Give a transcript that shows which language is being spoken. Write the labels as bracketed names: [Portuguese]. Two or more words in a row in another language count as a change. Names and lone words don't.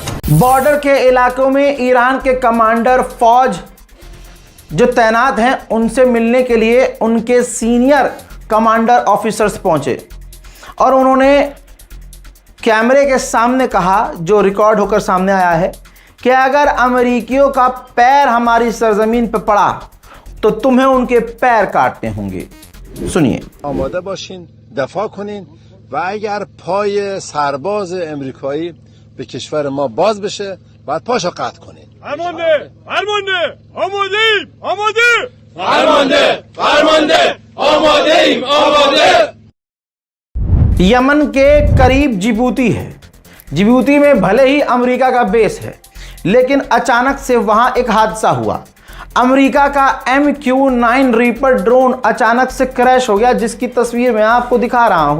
[Hindi] बॉर्डर के इलाकों में ईरान के कमांडर फौज जो तैनात हैं उनसे मिलने के लिए उनके [English] senior commander officers [Hindi] पहुंचे और उन्होंने कैमरे के सामने कहा, जो रिकॉर्ड होकर सामने आया है, कि अगर अमेरिकियों का पैर हमारी सरजमीन पर पड़ा तो तुम्हें उनके पैर काटने होंगे। सुनिए। [Persian] आमाده باشین دفاع کنین و اگر پای سرباز امریکایی به کشور ما باز بشه بعد پاشو قطع کنین. فرمانده آماده آماده. [Hindi] यमन के करीब जिबूती है। जिबूती में भले ही अमेरिका का बेस है, लेकिन अचानक से वहां एक हादसा हुआ। अमेरिका का MQ-9 रीपर ड्रोन अचानक से क्रैश हो गया, जिसकी तस्वीर मैं आपको दिखा रहा हूं।